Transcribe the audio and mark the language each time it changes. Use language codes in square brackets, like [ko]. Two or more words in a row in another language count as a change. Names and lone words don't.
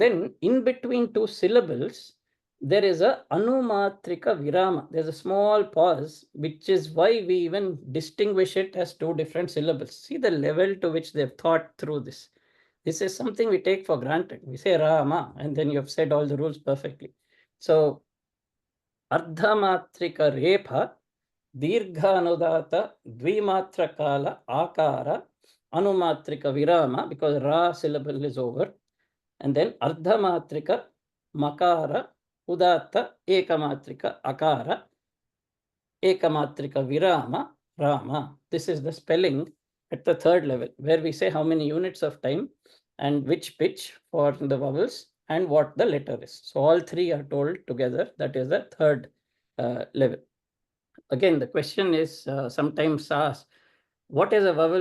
[en] And then in between 2 syllables, there is a [sa] अणुमात्रिक विराम. [en] There's a small pause, which is why we even distinguish it as two different syllables. See the level to which they've thought through this. This is something we take for granted. We say Rama, and then you've said all the rules perfectly. So, [sa] अर्धमात्रिक रेफ, दीर्घ अनुदात्त, द्विमात्र काल, अकार, अणुमात्रिक विराम, [en] because Ra syllable is over. [sa] And then अर्धमात्रिक, मकार, उदात्त, एकमात्रिक, अकार, एकमात्रिक विराम, [en] Rama. This is the spelling at the third level, where we say how many units of time and which pitch for the vowels and what the letter is. So all three are told together. That is the third level. Again, the question is sometimes asked, what is a vowel?